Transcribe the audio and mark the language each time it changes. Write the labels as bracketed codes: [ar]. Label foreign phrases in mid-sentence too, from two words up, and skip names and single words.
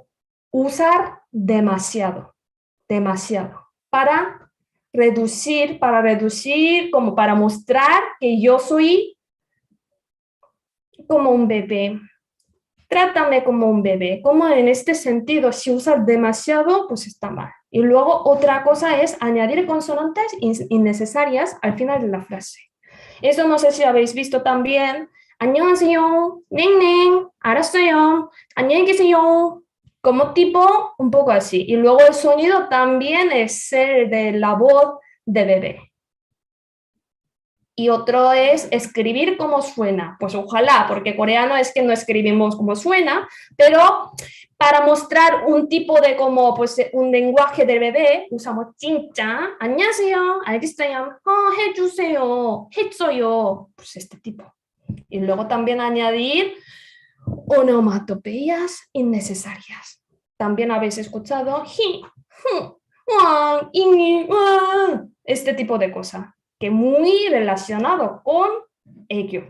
[es] Usar demasiado para reducir, como para mostrar que yo soy como un bebé. Trátame como un bebé. Como en este sentido, si usas demasiado, pues está mal. Y luego otra cosa es añadir consonantes innecesarias al final de la frase. Eso no sé si habéis visto también. [ko] 안녕하세요, 넹넹, 알았어요, 안녕히 계세요. [es] Como tipo un poco así. Y luego el sonido también es el de la voz de bebé. Y otro es escribir como suena. Pues ojalá, porque coreano es que no escribimos como suena, pero para mostrar un tipo de como pues un lenguaje de bebé usamos [ko] 진짜, 안녕하세요, 알겠어요, 해주세요, 했어요. [es] Pues este tipo. Y luego también añadir onomatopeyas innecesarias. También habéis escuchado este tipo de cosas, que muy relacionado con ello.